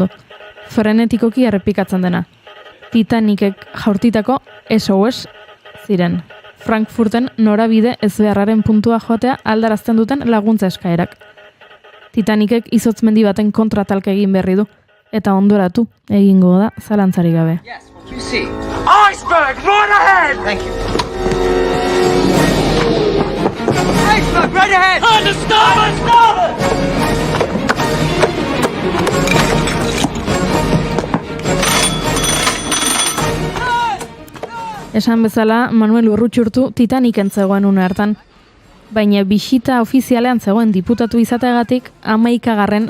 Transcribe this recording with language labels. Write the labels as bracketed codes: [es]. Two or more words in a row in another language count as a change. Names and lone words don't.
[eu] Frenetikoki errepikatzen dena. Titanicek jaurtitako SOS ziren. Frankfurten norabide ezbeharraren puntua joatea aldarazten duten laguntza eskaerak. Titanicek izotz mendi baten kontratalka egin berri du, eta ondoratu egingo da zalantzarik gabe. [en] Iceberg, right ahead! Thank you. Iceberg, right ahead! Understood! [eu] Esan bezala, Manuel Urrutxurtu Titaniken zegoen une hartan. Baina bisita ofizialean zegoen diputatu izateagatik 11.